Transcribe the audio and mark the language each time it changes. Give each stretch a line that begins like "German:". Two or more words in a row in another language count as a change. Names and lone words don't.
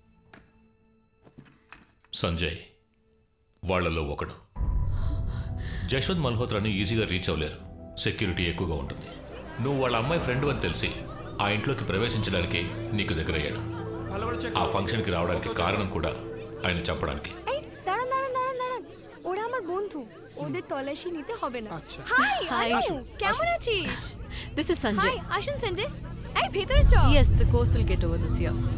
Telugu: సంజయ్ వాళ్లలో ఒకడు. జశ్వంత్ మల్హోత్రాని ఈజీగా రీచ్ అవ్వలేరు, సెక్యూరిటీ ఎక్కువగా ఉంటుంది. నువ్వు వాళ్ళ అమ్మాయి ఫ్రెండ్ అని తెలిసి ఆ ఇంట్లోకి ప్రవేశించడానికి నీకు దగ్గరయ్యాడు. ఆ ఫంక్షన్కి రావడానికి కారణం కూడా ఆయన చంపడానికి.
Bangla: দাঁড়ান দাঁড়ান দাঁড়ান দাঁড়ান, ওরা আমার বন্ধু, ওদের তল্লাশি নিতে হবে না। হাই হাই, আনু, কেমন আছিস?
English: This is Sanjay.
Bangla: হাই, আসুন সঞ্জয়, এই ভেতরে চল।
English: Yes, the course will get over this year.